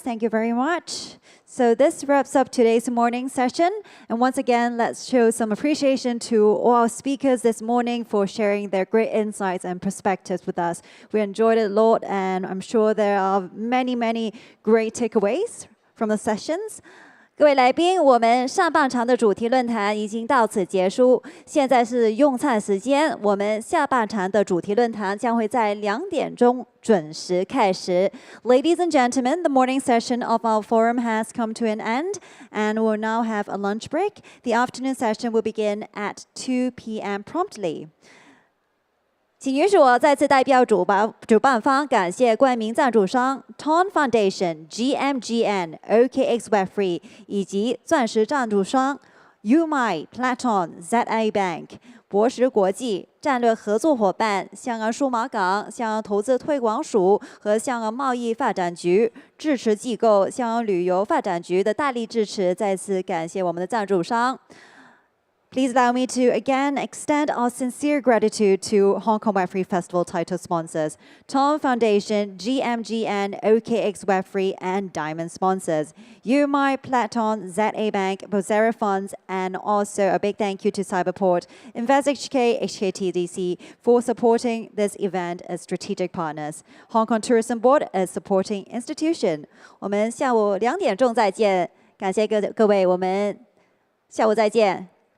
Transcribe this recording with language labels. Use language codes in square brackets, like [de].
[en] Thank you very much. So this wraps up today's morning session. And once again, let's show some appreciation to all our speakers this morning for sharing their great insights and perspectives with us. We enjoyed it a lot, and I'm sure there are many, many great takeaways from the sessions. [zh] 各位来宾，我们上半场的主题论坛已经到此结束，现在是用餐时间。我们下半场的主题论坛将会在2点钟准时开始。 [en] Ladies and gentlemen, the morning session of our forum has come to an end, and we'll now have a lunch break. The afternoon session will begin at 2 p.m. promptly. [zh] 请允许我再次代表主办方感谢冠名赞助商 Ton Foundation、GMGN、OKX Web3 以及钻石赞助商 UMI、Platon、ZA Bank、博时国际战略合作伙伴香港数码港、香港投资推广署和香港贸易发展局支持机构香港旅游发展局的大力支持，再次感谢我们的赞助商。 [en] Please allow me to again extend our sincere gratitude to Hong Kong Web3 Festival title sponsors, Tom Foundation, GMGN, OKX Web3, and Diamond sponsors, UMI, Platon, ZA Bank, Bozera Funds, and also a big thank you to Cyberport, InvestHK, HKTDC for supporting this event as strategic partners. Hong Kong Tourism Board as supporting institution. [zh] 我们下午2点钟再见，感谢各位，我们下午再见。